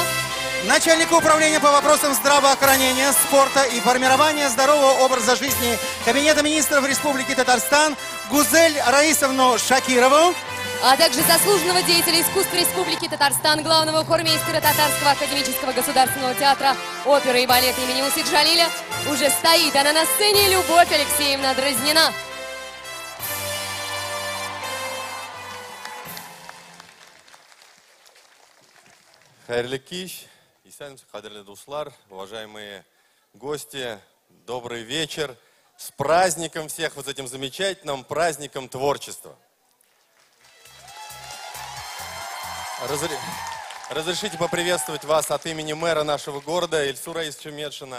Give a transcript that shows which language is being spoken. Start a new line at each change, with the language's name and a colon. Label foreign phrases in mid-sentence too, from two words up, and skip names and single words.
Russian: начальника управления по вопросам здравоохранения, спорта и формирования здорового образа жизни Кабинета министров Республики Татарстан Гузель Раисовну Шакирову, а также заслуженного деятеля искусств Республики Татарстан, главного хормейстера Татарского академического государственного театра оперы и балета имени Мусы Джалиля. Уже стоит она на сцене, Любовь Алексеевна Дразнина.
Tatar: Хайрлы киш, исәнмесез, кадерле дуслар,
Russian: уважаемые гости, добрый вечер. С праздником всех, вот этим замечательным праздником творчества. Разрешите поприветствовать вас от имени мэра нашего города Ильсура Раисовича Медшина.